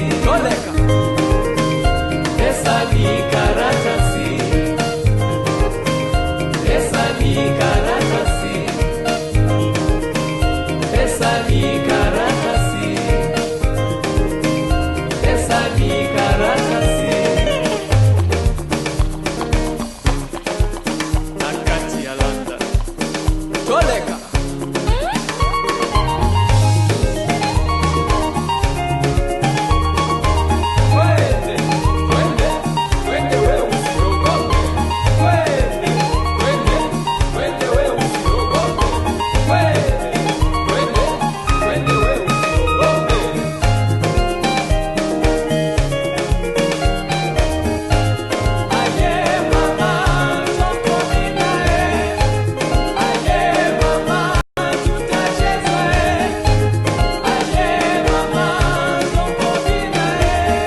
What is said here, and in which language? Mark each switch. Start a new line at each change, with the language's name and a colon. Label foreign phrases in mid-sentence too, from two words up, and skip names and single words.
Swahili: Toleka. Pesa ni karatasi. Pesa ni karatasi. Pesa ni karatasi. Pesa ni karatasi.
Lingala: Nakati ya London. Toleka.
Swahili: Twende, twende, twende wewe usiogope. Twende, twende, twende wewe usiogope. Twende, twende, twende wewe usiogope.
Lingala: Aye mama, toko ninae.
Swahili: Aye mama, tutacheza.
Lingala: Aye mama, toko ninae.